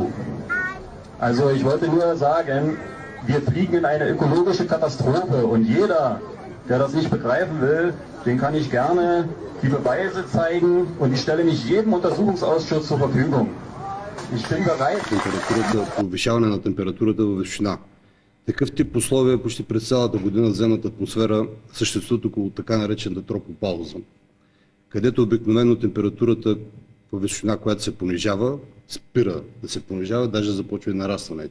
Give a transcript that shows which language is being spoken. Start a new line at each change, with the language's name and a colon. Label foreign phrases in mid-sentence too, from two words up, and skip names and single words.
German: Also ich wollte nur sagen, wir fliegen in eine ökologische Katastrophe und jeder, der das nicht begreifen will, den kann ich gerne die Beweise zeigen und ich stelle mich jedem Untersuchungsausschuss zur Verfügung. Ich bin bereit.
Bulgarian: Повишаване на температурата във височина. Такъв тип условия почти през цялата година в земната атмосфера съществуват около така наречената тропопауза, където обикновено температурата по височина, която се понижава, спира да се понижава, даже започва и нарастване.